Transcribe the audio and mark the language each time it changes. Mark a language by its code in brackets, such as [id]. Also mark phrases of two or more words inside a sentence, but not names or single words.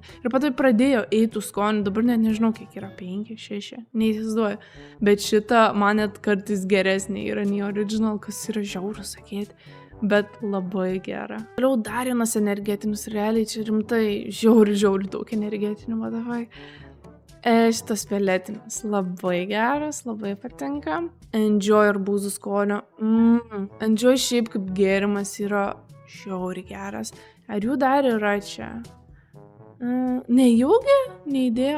[lt] Ir patai pradėjo eitų skonių, dabar net nežinau, kiek yra, 5, 6, neįsivaizduoju. Bet šita man net kartais geresnė yra nei original, kas yra žiauru sakyti, bet labai gera. Toliau dar vienas energetinis, realiai čia rimtai žiauri daug energetinių, [en] what the fuck. [lt] Šitas violetinis labai geras, labai patinka. Enjoy arbūzų skonio. Enjoy šiaip kaip gėrimas yra žiauriai geras. Ar jų dar yra čia? Nejaugi? Neįdėjo?